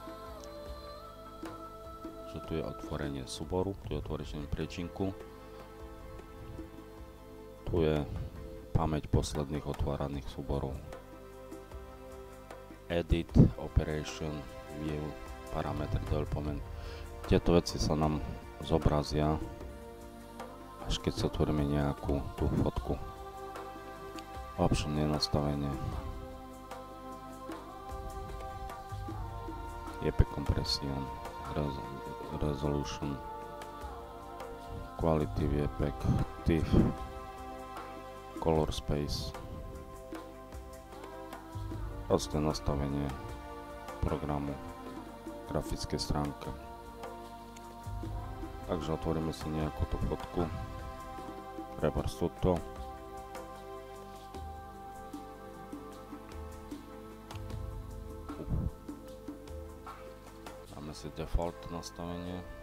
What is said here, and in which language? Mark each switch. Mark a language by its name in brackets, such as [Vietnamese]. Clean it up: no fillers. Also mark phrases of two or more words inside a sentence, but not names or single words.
[Slovak] Že tu je otvorenie súboru, tu je otvorenie priečinku, tu je pamäť posledných otváraných súborov. [English] Edit, Operation, View, [Slovak] parametre, development. Tieto veci sa nám zobrazia až keď sa otvoríme nejakú tú fotku. Option je nastavenie [English] JPEG compression, resolution, quality JPEG, TIFF, color space. [Slovak] Proste nastavenie programu grafickej stránke. Takže otvoríme si nejakú tú fotku. Trebárs túto. Dáme si default nastavenie.